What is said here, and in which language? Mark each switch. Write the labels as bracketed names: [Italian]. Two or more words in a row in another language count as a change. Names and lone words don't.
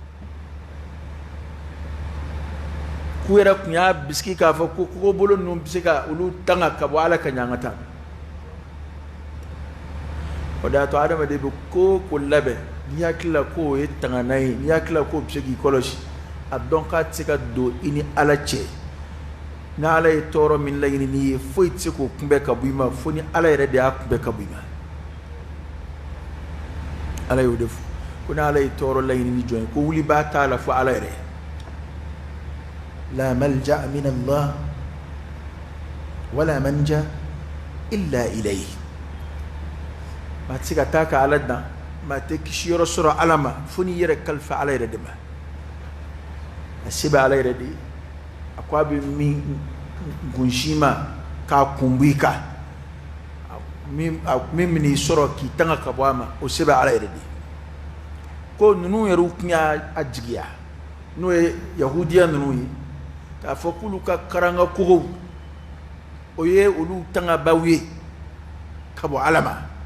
[Bambara] k'u yɛrɛ kun y'a bisigi k'a fɔ ko kogobolo ninnu bɛ se ka olu tanga ka bɔ ala ka ɲɛ an ka taa o de y'a to adamaden bɛ ko o ko labɛn n'i hakili la k'o ye tangana ye n'i hakili la k'o bɛ se k'i kɔlɔsi a dɔn k'a tɛ se ka don i ni ala cɛ ni ala ye tɔɔrɔ min laɲini n'i ye foyi tɛ se k'o kunbɛn ka bɔ i ma fo ni ala yɛrɛ de y'a kunbɛn ka bɔ i ma ala y'o de fɔ ko ni ala ye tɔɔrɔ laɲini ni jɔn ye ko wuli b'a t'a la fo ala yɛrɛ [Arabic] لا ملجأ من الله ولا منجا إلا [Bambara] ilayhi maa tɛ se ka taa ka ala dan maa tɛ kisi yɔrɔ sɔrɔ ala ma fo n'i yɛrɛ kalifa ala yɛrɛ de ma a se bɛ ala yɛrɛ de ye a ko a bɛ min gunsi ma k'a kunbu i kan min min'i sɔrɔ k'i tanga ka bɔ a ma o se bɛ ala yɛrɛ de ye ko ninnu yɛrɛ tun y'a jigiya n'o ye yahudiya ninnu ye k'a fɔ k'olu ka karanga kogow o ye olu tangabaw ye ka bɔ ala ma